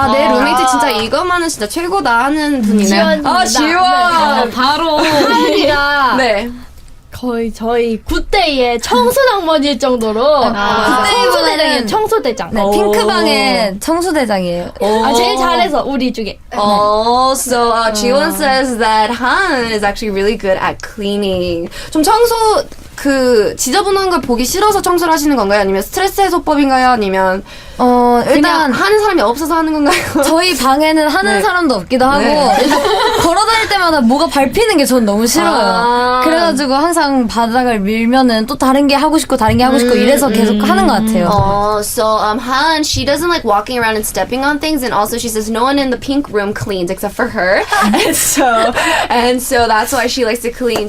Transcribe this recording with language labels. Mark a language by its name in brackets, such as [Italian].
[Korean] 내 룸메이트 진짜 이것만은 진짜 최고다 하는 분이네요. 지원! 바로 하은이가 네. 거의 저희 굿데이의 청소당번일 정도로 굿데이보다는 청소대장. 네, 핑크방의 청소대장이에요. 제일 잘해서 우리 중에. [English] So Jiwon says that Han is actually really good at cleaning. [Korean] 좀 청소 지저분한 걸 보기 싫어서 청소를 하시는 건가요? 아니면 스트레스 해소법인가요? 아니면 일단 하는 사람이 없어서 하는 건가요? 저희 방에는 하는 사람도 없기도 하고 일단 걸어다닐 때마다 뭐가 밟히는 게 전 너무 싫어요. 그래가지고 항상 바닥을 밀면은 또 다른 게 하고 싶고 이래서 계속 하는 것 같아요. [English] So Han, she doesn't like walking around and stepping on things, and also she says no one in the pink room cleans except for her, and so that's why she likes to clean.